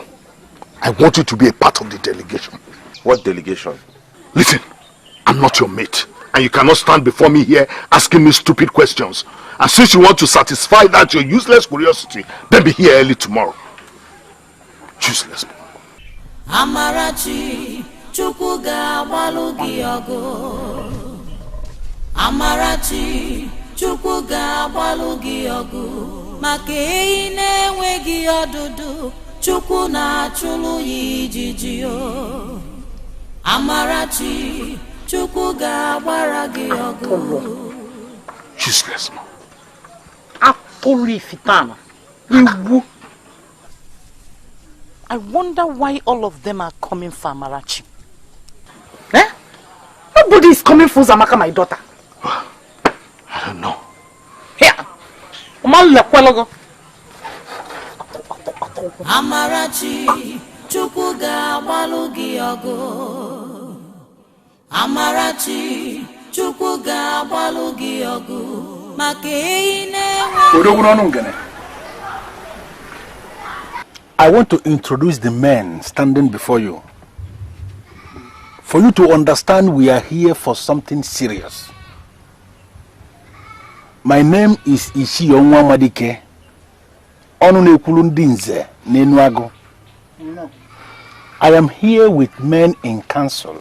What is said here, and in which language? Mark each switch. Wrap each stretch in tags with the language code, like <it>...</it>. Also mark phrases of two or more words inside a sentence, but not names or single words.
<en>I want you to be a part of the delegation. What delegation? Listen, I'm not your mate. And you cannot stand before me here asking me stupid questions. And since you want to satisfy that your useless curiosity, then be here early tomorrow. Useless.</en> <ig>Amarachi, Chukwu ga-agbalụ gị ọgụ. Amarachi, Chukwu ga-agbalụ gị ọgụ. Maka ehi na-enweghị ọdụdụ, Chukwu na-achụlụ ya ijiji o. Amarachi, Chukwu ga-agbara gị ọgụ.</ig> <en>Useless.</en> <ig>Atụrụ Ifitana. Iwu.</ig> <en>I wonder why all of them are coming for Amarachi. Eh? Nobody is coming for Zamaka, my daughter. I don't know. Here.</en> <ig>Amarachi, Chukwu ga-agbalụ gị ọgụ. Amarachi, Chukwu ga-agbalụ gị ọgụ. Maka ehi na-enwe.</ig> <en>I want to introduce the men standing before you. For you to understand we are here for something serious. My name is Ishionwa Madike. I am here with men in council.</en>